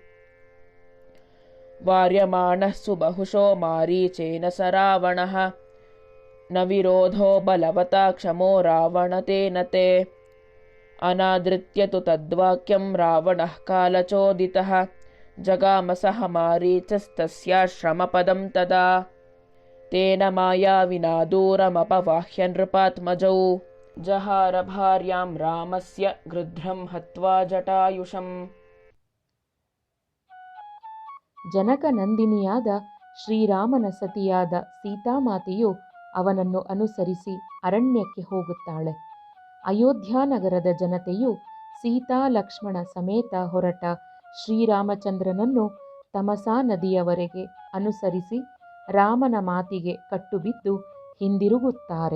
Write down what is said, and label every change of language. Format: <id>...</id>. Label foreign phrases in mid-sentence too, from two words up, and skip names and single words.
<sa>ವಾರ್ಯಮಾಣಃ ಸುಬಹುಶೋ ಮಾರೀಚೇನ ಸ ರಾವಣಃ ನ ವಿರೋಧೋ ಬಲವತಾ ಕ್ಷಮೋ ರಾವಣ ತೇನ ತೇ ಅನಾದೃತ್ಯ ತು ತದ್ವಾಕ್ಯಂ ರಾವಣಃ ಕಾಲಚೋದಿತಃ ಜಗಾಮ ಸಹ ಮಾರೀಚಸ್ತಸ್ಯಾಶ್ರಮಪದಂ ತದಾ ತೇನ ಮಾಯಾವಿನಾ ದೂರಮಪವಾಹ್ಯ ನೃಪಾತ್ಮಜೌ ಜಹಾರ ಭಾರ್ಯಾಂ ರಾಮಸ್ಯ ಗೃಧ್ರಂ ಹತ್ವಾ ಜಟಾಯುಷಂ.</sa> <kn>ಜನಕನಂದಿನಿಯಾದ ಶ್ರೀರಾಮನ ಸತಿಯಾದ ಸೀತಾಮಾತೆಯು ಅವನನ್ನು ಅನುಸರಿಸಿ ಅರಣ್ಯಕ್ಕೆ ಹೋಗುತ್ತಾಳೆ. ಅಯೋಧ್ಯಾನಗರದ ಜನತೆಯು ಸೀತಾ ಲಕ್ಷ್ಮಣ ಸಮೇತ ಹೊರಟ ಶ್ರೀರಾಮಚಂದ್ರನನ್ನು ತಮಸಾ ನದಿಯವರೆಗೆ ಅನುಸರಿಸಿ ರಾಮನ ಮಾತಿಗೆ ಕಟ್ಟುಬಿದ್ದು ಹಿಂದಿರುಗುತ್ತಾರೆ.</kn>